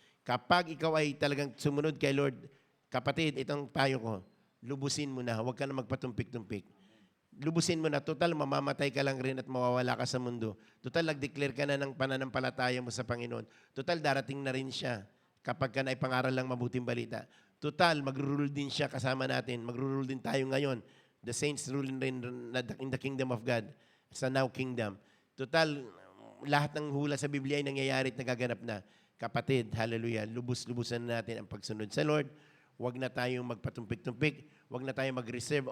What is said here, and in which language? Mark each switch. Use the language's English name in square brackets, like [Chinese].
[Filipino] Kapag ikaw ay talagang sumunod kay Lord, kapatid, itong payo ko, lubusin mo na. Huwag ka na magpatumpik-tumpik. Lubusin mo na. Total, mamamatay ka lang rin at mawawala ka sa mundo. Total, nag-declare ka na ng pananampalataya mo sa Panginoon. Total, darating na rin siya kapag ka naipangaral lang mabuting balita. Total, mag-rule din siya kasama natin. Mag-rule din tayo ngayon. [English] The saints ruling rin in the kingdom of God. Sa now kingdom. [Filipino] Total, lahat ng hula sa Biblia ay nangyayari at nagaganap na. Kapatid, hallelujah, lubos-lubusan natin ang pagsunod sa Lord. Huwag na tayong magpatumpik-tumpik. Huwag na tayong mag-reserve.